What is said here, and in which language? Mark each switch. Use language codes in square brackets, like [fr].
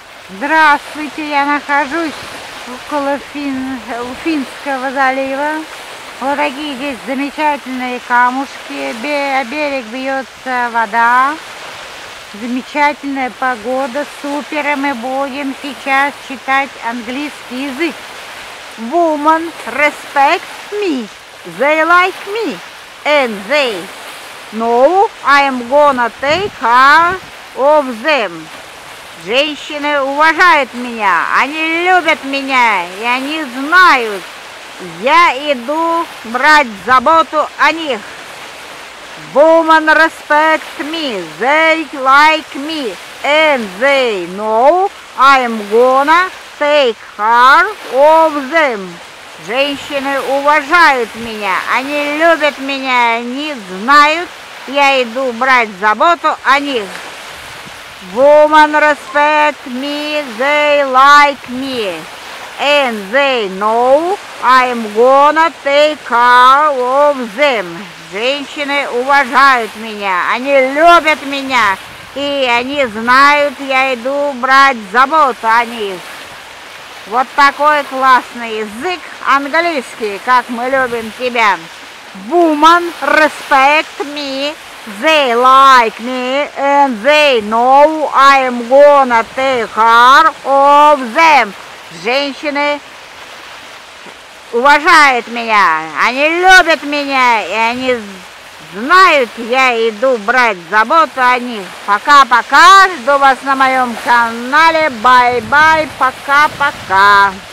[ru] Здравствуйте, я нахожусь около Финского залива. Вот такие здесь замечательные камушки, о берег бьется вода. Замечательная погода, супер, и мы будем сейчас читать английский язык. [en] Women respect me, they like me, and they know I am gonna take care of them. [ru] Женщины уважают меня, они любят меня, и они знают, я иду брать заботу о них. [en] Women respect me, they like me, and they know I'm gonna take care of them. [ru] Женщины уважают меня, они любят меня, они знают, я иду брать заботу о них. [en] Women respect me, they like me, and they know I'm gonna take care of them. [ru] Женщины уважают меня, они любят меня, и они знают, я иду брать заботу о них. Вот такой классный язык английский, как мы любим тебя. [en] Women respect me, they like me, and they know I'm gonna take care of them. [ru] Женщины уважают меня, они любят меня, и они знают, я иду брать заботу о них. Пока-пока, жду вас на моем канале, бай-бай, пока-пока.